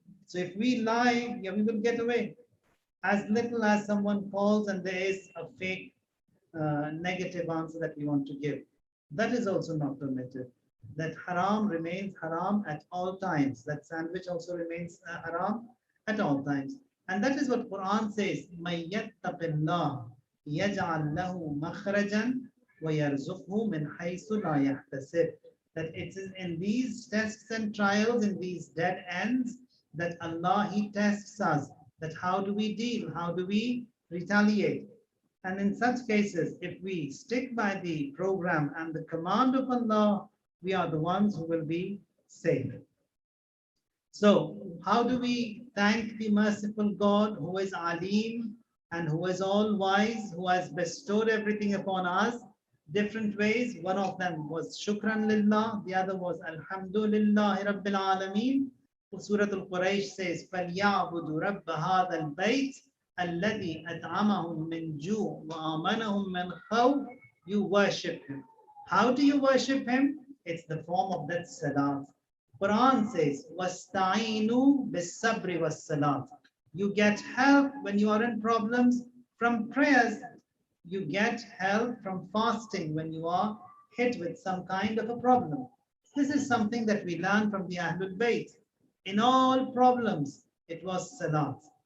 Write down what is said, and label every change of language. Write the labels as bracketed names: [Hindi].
[English] So if we lie, yeah, we will get away. As little as someone calls and there is a fake negative answer that we want to give. That is also not permitted. That haram remains haram at all times. That sandwich also remains haram at all times. And that is what Quran says, [Arabic] مَن يَتَّقِ اللَّهَ يَجْعَلْ لَهُ مَخْرَجًا وَيَرْزُقْهُ مِنْ حَيْثُ لَا يَحْتَسِبُ. [English] That it is in these tests and trials, in these dead ends, that Allah, He tests us. That how do we deal? How do we retaliate? And in such cases, if we stick by the program and the command of Allah, we are the ones who will be safe. So how do we thank the merciful God who is Alim and who is all wise, who has bestowed everything upon us? Different ways. One of them was Shukran Lillah, the other was Alhamdulillah Rabbil Alameen. Surah Al-Quraysh says, [Arabic] فَلْيَعْبُدُوا رَبَّ هَذَا الْبَيْتِ الَّذِي أَطْعَمَهُم مِّن جُوعٍ وَآمَنَهُم مِّن خَوْفٍ. [English] You worship Him. How do you worship Him? It's the form of that salat. Quran says, [Arabic] وَاسْتَعِينُوا بِالصَّبْرِ وَالصَّلَاةِ. [English] You get help when you are in problems from prayers. You get help from fasting when you are hit with some kind of a problem. This is something that we learn from the Ahlul Bayt. In all problems, it was salat.